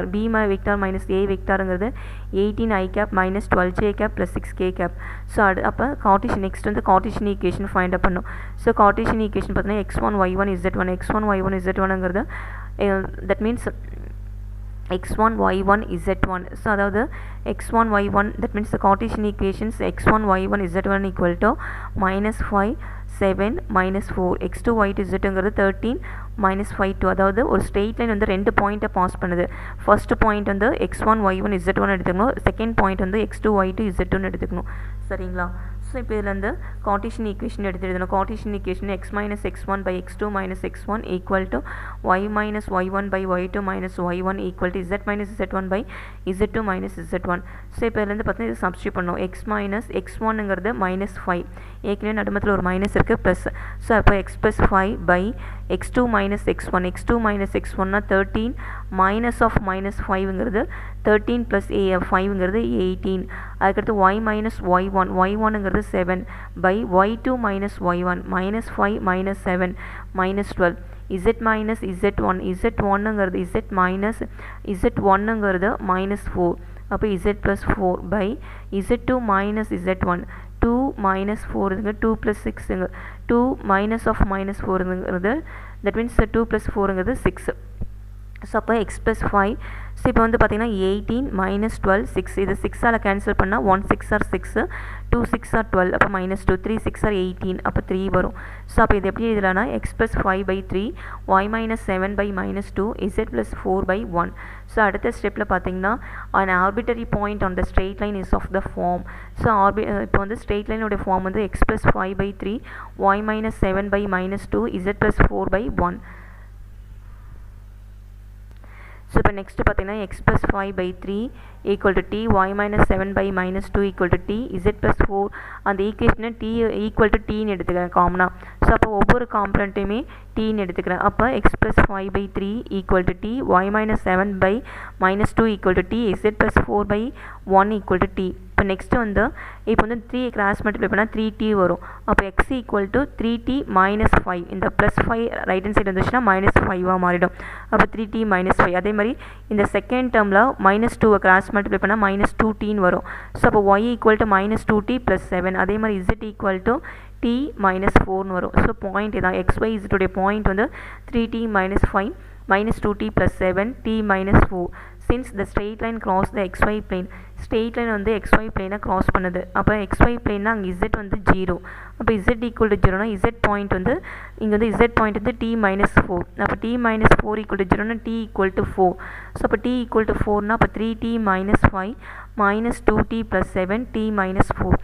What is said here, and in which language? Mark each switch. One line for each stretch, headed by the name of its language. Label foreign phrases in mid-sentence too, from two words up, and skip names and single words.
English: vector minus a
Tamil: வெக்டாருங்கிறது 18i
English: cap minus 12j cap plus 6k cap.
Tamil: ஸோ அப்போ
English: Cartesian next
Tamil: வந்து
English: Cartesian equation find up
Tamil: பண்ணும். ஸோ
English: Cartesian equation
Tamil: பார்த்தீங்கன்னா x1y1 z1ங்கிறது
English: that means x1y1 z1.
Tamil: ஸோ அதாவது
English: x1y1 that means the Cartesian equations x1y1 z1 equal to -5 7 -4 x2 y2 zங்கிறது 13 -5 2.
Tamil: அதாவது ஒரு
English: straight line
Tamil: வந்து ரெண்டு பாயிண்ட்டை பாஸ் பண்ணுது.
English: first point
Tamil: வந்து x1y1 z1 எடுத்துக்கணும்,
English: second point
Tamil: வந்து x2 y2 z2 எடுத்துக்கணும். சரிங்களா? ஸோ இப்போ இதில் வந்து
English: Cartesian equation
Tamil: எடுத்து எழுதணும்.
English: Cartesian equation x minus x1 by x2 minus x1 equal to y minus y1 by y2 minus y1 equal to z minus z1 by z2 minus z1.
Tamil: ஸோ இப்போ இதுலேருந்து பார்த்தீங்கன்னா இது சப்ஸ்டியூட் பண்ணணும்.
English: x minus x1ங்கிறது
Tamil: -5, ஏற்கனவே நடுமத்தில் ஒரு மைனஸ் இருக்குது ப்ளஸ்.
English: ஸோ அப்போ x plus 5 by x2 minus x1னா 13 minus of -5ங்கிறது 13 plus 5ங்கிறது 18. அதுக்கடுத்து y minus y1ங்கிறது 7 by y2 minus y1 -5 minus 7 minus 12. z minus z1ங்கிறது z1ங்கிறது -4. அப்போ z plus 4 by z2 minus z1 2 minus 4 2 plus 6 2 minus of minus 4ங்கிறது that means 2 plus 4ங்கிறது 6.
Tamil: ஸோ அப்போ
English: x plus 5.
Tamil: ஸோ இப்போ வந்து பார்த்தீங்கன்னா 18 minus 12 6. இது 6ஆல் கேன்சல் பண்ணால் 1 6 are 6 2 6 are 12 அப்போ -2 3 6 are 18 அப்போ 3 வரும். ஸோ அப்போ இது எப்படி எழுதலாம்னா
English: x plus 5 by 3 y minus 7 by -2 z plus 4 by 1.
Tamil: ஸோ அடுத்த ஸ்டெப்பில் பார்த்தீங்கன்னா
English: an arbitrary point on the straight line is of the form.
Tamil: ஸோ இப்போ வந்து ஸ்ட்ரெயிட் லைனோட ஃபார்ம் வந்து
English: x plus 5 by 3 y minus 7 by -2 z plus 4 by 1.
Tamil: ஸோ இப்போ நெக்ஸ்ட்டு பார்த்தீங்கன்னா
English: x plus 5 by 3 equal to t y minus 7 by -2 equal to t z plus 4.
Tamil: அந்த ஈக்குவேஷனை
English: t equal to tன்னு
Tamil: எடுத்துக்கிறேன் காமனாக. ஸோ அப்போ ஒவ்வொரு காம்பனண்ட்டையுமே tன்னு எடுத்துக்கிறேன்.
English: அப்போ x plus 5 by 3 equal to t y minus 7 by -2 equal to t z plus 4 by 1 equal to t.
Tamil: இப்போ நெக்ஸ்ட்டு வந்து இப்போ வந்து 3
English: cross multiply
Tamil: பண்ணால் 3t வரும்.
English: அப்போ x equal to 3t minus 5.
Tamil: இந்த ப்ளஸ் 5
English: right hand side
Tamil: வந்துச்சுன்னா -5ஆக மாறிடும்.
English: அப்போ 3t minus 5.
Tamil: அதே மாதிரி இந்த செகண்ட் டேர்மில் -2
English: cross multiply
Tamil: பண்ணால் -2tன்னு வரும்.
English: ஸோ அப்போ y equal to -2t plus 7.
Tamil: அதே மாதிரி
English: z equal to t minus 4ன்னு வரும். ஸோ பாயிண்ட் இதான் xy z பாயிண்ட் வந்து 3t minus 5 -2t plus 7 t minus 4. Since the straight line cross the xy plane, straight line
Tamil: வந்து xy பிளேனை கிராஸ் பண்ணுது. அப்போ xy பிளேன்னா அங்கே z வந்து 0. அப்போ
English: z equal to 0னா
Tamil: z பாயிண்ட் வந்து இங்கே வந்து z பாயிண்ட் வந்து t மைனஸ் 4.
English: அப்போ t minus 4 equal to 0னா t equal to 4. ஸோ அப்போ t ஈக்குவல் டு 4னா அப்போ 3t minus 5 minus 2t plus 7 t minus 4.